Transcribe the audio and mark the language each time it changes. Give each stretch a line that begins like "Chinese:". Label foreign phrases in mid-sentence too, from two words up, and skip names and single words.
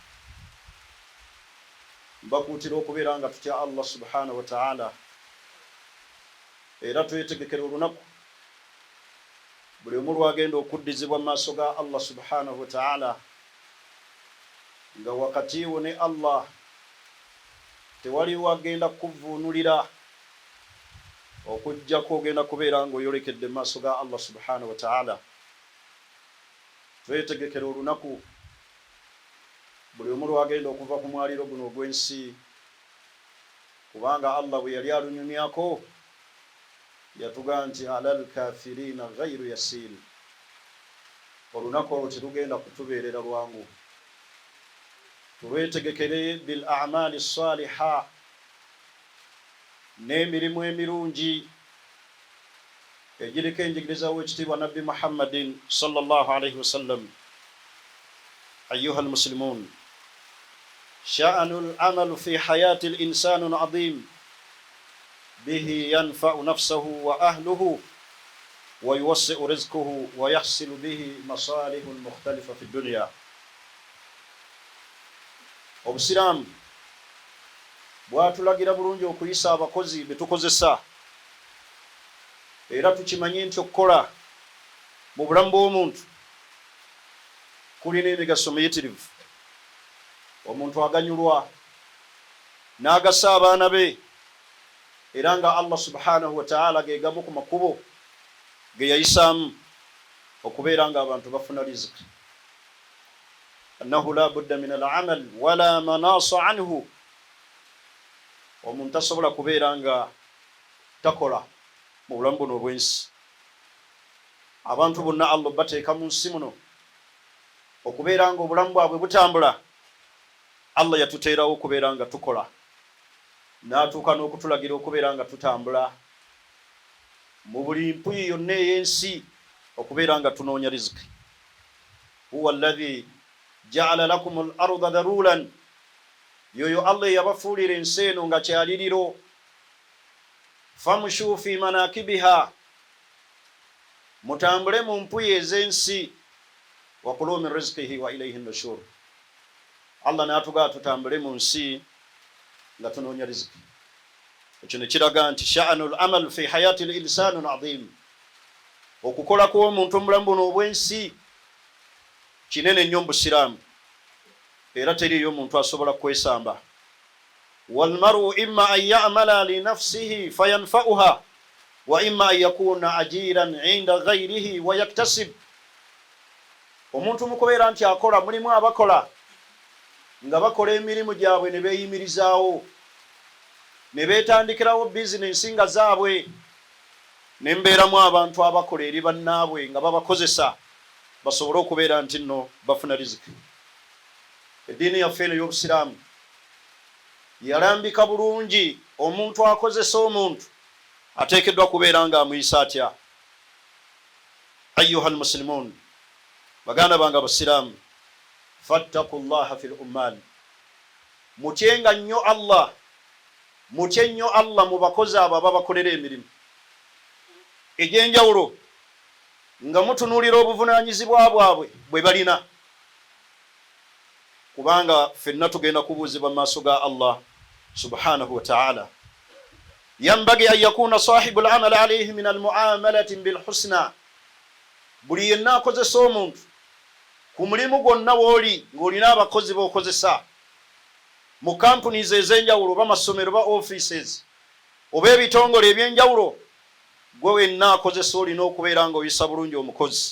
Ganda: Mbakuutira okubeera nga tutya Allah
Arabic: سبحانه وتعالى,
Ganda: era twetegekera olunaku buli omu lwagenda okuddizibwa mu maaso ga Allah
Arabic: سبحانه وتعالى,
Ganda: nga wakati wo ne Allah tewaliwo agenda kuvuunulira okujjako ogenda kubeera ng'oyolekedde mu maaso ga Allah
Arabic: سبحانه وتعالى.
Ganda: Twetegekera olunaku buli omu lwagenda okuva ku mwaliro guno ogw'ensi, kubanga Allah bwe yali alunyumyako yatugaa nti
Arabic: على الكافرين غير يسير.
Ganda: Olunaku olwo terugenda kutubeerera lwangu. Tulwetegekere
Arabic: بالأعمال الصالحة,
Ganda: n'emirimu emirungi egiriko enjigiriza w'ekitiibwa Nabbi Muhammadin
Arabic: صلى الله عليه وسلم. أيها المسلمون، شأن العمل في حياة الإنسان عظيم، به ينفع نفسه وأهله ويوسع رزقه ويحصل به مصالح مختلفة في الدنيا.
Ganda: Obusiraamu bwatulagira bulungi okuyisa abakozi betukozesa, era tukimanye nti okukola mu bulamu bw'omuntu kulina emigaso miyitirivu. Omuntu aganyulwa n'agasa abaana be, era nga Allah
Arabic: سبحانه وتعالى
Ganda: ge gamu ku makubo ge yayisaamu okubeera nga abantu bafuna riziki.
Arabic: إنه لا بد من العمل ولا مناص عنه.
Ganda: Omuntu asobola kubeera nga takola mu bulamu buno obw'ensi. Abantu bonna Allah bateeka mu nsi muno okubeera nga obulamu bwabwe butambula. Allah yatuteerawo okubeera nga tukola, n'atuuka n'okutulagira okubeera nga tutambula mu buli mpuyi yonna ey'ensi okubeera nga tunoonya riziki.
Arabic: هو الذي جعل لكم الأرض ذلولا,
Ganda: yoyo Allah yabafuulira ensi eno nga kyaliriro.
Arabic: فامشوا في مناكبها,
Ganda: mutambule mu mpuyi ez'ensi.
Arabic: وكلوا من رزقه وإليه النشور.
Ganda: Allah n'atugaa tutambule mu nsi nga tunoonya riziki. Ekyo ne kiraga nti
Arabic: شأن العمل في حياة الإنسان عظيم.
Ganda: Okukola kw'omuntu mu bulamu buno obw'ensi kinene nnyo mu Busiraamu, era teriyo omuntu asobola kwesamba.
Arabic: والمرء إما أن يعمل لنفسه فينفعها وإما أن يكون أجيرا عند غيره ويكتسب.
Ganda: Omuntu mukubeera nti akola, mulimu abakola nga bakola emirimu gyabwe ne beeyimirizaawo, ne beetandikirawo bizinensi nga zaabwe, ne mbeeramu abantu abakola eri bannaabwe nga babakozesa basobole okubeera nti nno bafuna riziki. Eddiini yaffe eno y'Obusiraamu yalambika bulungi omuntu akozesa omuntu ateekeddwa kubeera nga amuyisa atya.
Arabic: أيها المسلمون,
Ganda: baganda bange Abasiraamu,
Arabic: فاتقوا الله في العمال,
Ganda: mutyenga nnyo Allah, mutye nnyo Allah mu bakozi abo ababakolera emirimu. egyenjawulo nga mutunuulira obuvunaanyizibwa bwabwe bwe balina, kubanga ffenna tugenda kubuuzibwa mu maaso ga Allah
Arabic: سبحانه وتعالى. ينبغي أن يكون صاحب العمل عليه من المعاملة بالحسنى.
Ganda: Buli yenna akozesa omuntu ku mulimu gwonna w'oli ng'olina abakozi b'okozesa mu companies ez'enjawulo oba masomero oba offices oba ebitongole ebyenjawulo, gwe wenna akozesa olina okubeera ng'oyisa bulungi omukozi.